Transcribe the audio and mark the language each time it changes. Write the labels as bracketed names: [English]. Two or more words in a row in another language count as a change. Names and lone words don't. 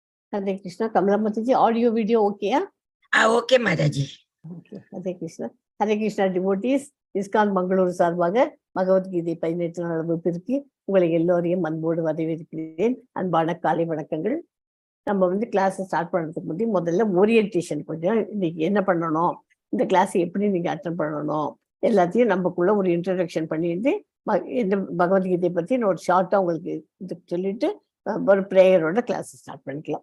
[English] Hare Krishna. Kamala Mataji, audio video okay? Okay, Mataji. Okay. Hare Krishna. Hare Krishna devotees, [Tamil] Iskcon Mangaluru சார்பாக பகவத்கீதை 18 நாள் வகுப்பிற்கு உங்களை எல்லோரையும் அன்போடு வரவேற்கிறேன். அன்பான காலை வணக்கங்கள். நம்ம கிளாஸ் ஸ்டார்ட் பண்றதுக்கு முன்னாடி முதல்ல ஓரியன்டேஷன் கொஞ்சம் இன்னைக்கு என்ன பண்ணணும், இந்த கிளாஸ் எப்படி நீங்க அட்டெண்ட் பண்ணணும் எல்லாத்தையும் நமக்குள்ள ஒரு இன்ட்ரடக்ஷன் பண்ணிட்டு இந்த பகவத்கீதை பத்தி ஒரு ஷார்ட்டா உங்களுக்கு இது சொல்லிட்டு ஒரு பிரேயரோட கிளாஸ் ஸ்டார்ட் பண்ணிக்கலாம்.